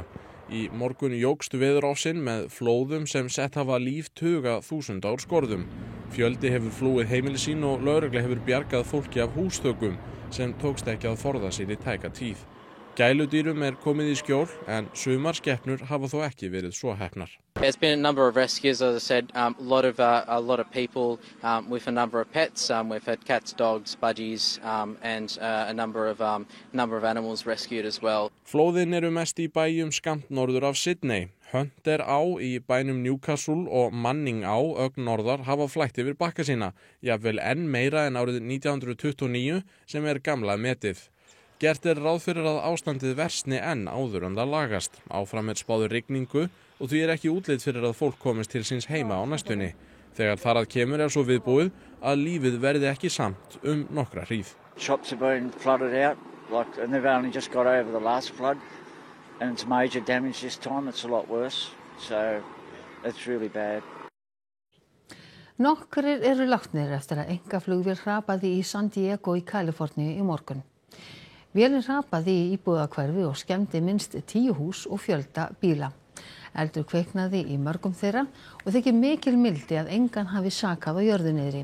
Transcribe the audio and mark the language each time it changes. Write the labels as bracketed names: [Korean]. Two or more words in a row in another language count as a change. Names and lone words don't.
[Icelandic] Í morgun jókst veðurofsinn með flóðum sem sett hafa líf tuga þúsunda úr skorðum. Fjöldi hefur flúið heimili sín og lögregla hefur bjargað fólki af húsþökum sem tókst ekki að forða sér í tæka tíð. Gæludýrum er komið í skjól en sumar skepnur hafa þó ekki verið svo heppnar. [English] There's been a number of rescues, as I said, a lot of people with a number of pets. We've had cats, dogs, budgies, and a number of animals rescued as well. [Icelandic] Flóðin eru mest í bæjum skammt norður af Sydney. Hunter á í bænum Newcastle og Manning á ögn norðar hafa flætt yfir bakka sína, jafnvel enn meira en árið 1929 sem er gamla metið. Gert er ráð fyrir að ástandið versni enn áður en það lagast. Áfram er spáð rigningu og því er ekki útlit fyrir að fólk komist til síns heima á næstunni. Þegar þar að kemur er svo viðbúið að lífið verði ekki samt nokkra hríð. [English] Shops have been flooded out, and they've only just got over the last flood, and it's major damage this time. It's a lot worse, so it's really bad. [Icelandic] Nokkrir eru látnir eftir að einkaflugvél hrapaði í San Diego í Kaliforníu í morgun. Vélin hrapaði í íbúðahverfi og skemmdi minnst 10 hús og fjölda bíla. Eldur kveiknaði í mörgum þeirra og þykir mikil mildi að engan hafi sakað á jörðu niðri.